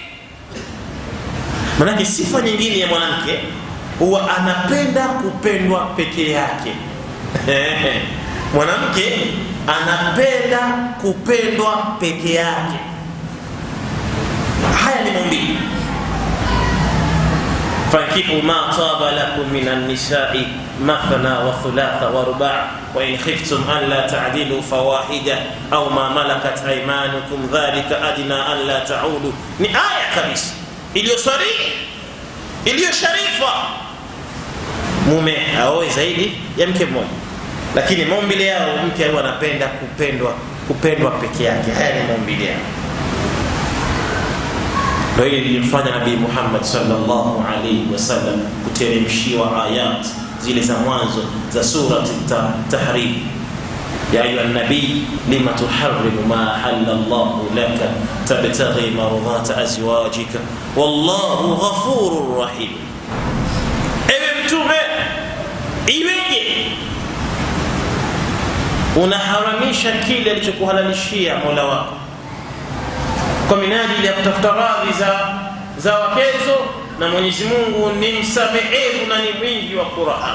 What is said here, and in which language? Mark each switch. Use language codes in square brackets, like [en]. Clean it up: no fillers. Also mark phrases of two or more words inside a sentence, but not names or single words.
[sw] Maana sifa nyingine ya mwanamke huwa anapenda kupendwa peke yake. Mwanamke anapenda kupendwa peke yake. Haya ni maumbile. [ar] فانكحوا ما طاب لكم من النساء مثنى وثلاث ورباع وإن خفتم ألا تعدلوا فواحدة أو ما ملكت أيمانكم ذلك أدنى ألا تعولوا. [sw] Ni aya kabisa iliyo sarihi, iliyo sharifa. Mume aoe zaidi ya mke mmoja, lakini maumbile yao mke huwa anapenda kupendwa peke yake. Haya ni maumbile yao. Ndio ile ilimfanya Nabii Muhammad [ar] صلى الله عليه وسلم [sw] kuteremshiwa ayat zile za mwanzo za surati Tahrim. [ar] يا أيها النبي لم تحرم ما أحل الله لك تبتغي مرضات أزواجك والله غفور رحيم. [sw] Ewe mtume, iweje unaharamisha kile alichokuhalalishia Mola wako kwa minajili ya kutafuta radhi za za wakezo, na Mwenyezi Mungu ni msamehevu na ni mwingi wa Qur'an.